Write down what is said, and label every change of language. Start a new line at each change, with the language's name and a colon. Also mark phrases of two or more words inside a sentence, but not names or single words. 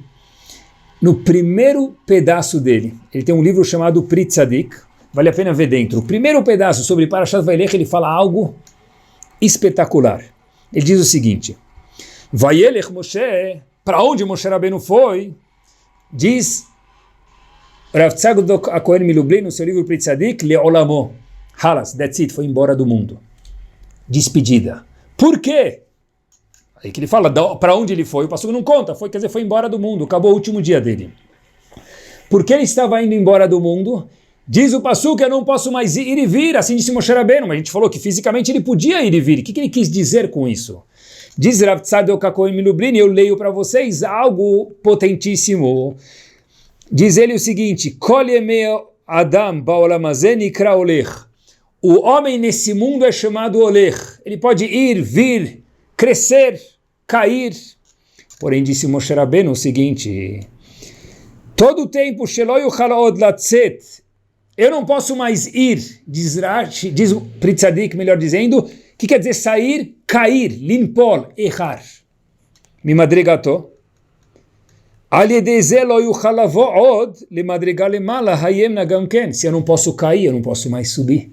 Portuguese: No primeiro pedaço dele, ele tem um livro chamado Pri Tzadik, vale a pena ver dentro. O primeiro pedaço sobre
Hebrew: פרשת וילך,
Portuguese: ele fala algo espetacular. Ele diz o seguinte,
Hebrew: וילך משה,
Portuguese: para onde Moshe Rabbeinu foi? Diz Rav Tzadok HaKohen Milublin no seu livro Pri Tzadik, Le'olamo.
English: Halas, that's it,
Portuguese: foi embora do mundo. Despedida. Por quê? Aí que ele fala, para onde ele foi? O pastor não conta, quer dizer, foi embora do mundo, acabou o último dia dele. Por que ele estava indo embora do mundo? Diz o pastor que eu não posso mais ir e vir, assim disse Moshe Rabbeinu, mas a gente falou que fisicamente ele podia ir e vir. O que ele quis dizer com isso? Diz Rav Tzadok HaKohen Milublin, eu leio para vocês algo potentíssimo. Diz ele o seguinte,
Hebrew: כל ימי אדם בעולם הזה נקרא הולך.
Portuguese: O homem nesse mundo é chamado olech. Ele pode ir, vir, crescer, cair. Porém, disse Moshe Rabbeinu o seguinte, todo o tempo,
Hebrew: שלא יוכל עוד לצאת,
Portuguese: eu não posso mais ir, diz o Pri Tzadik, melhor dizendo, que quer dizer sair, cair, limpol, errar.
Hebrew: ממדרגתו.
Portuguese: Se eu não posso cair, eu não posso mais subir.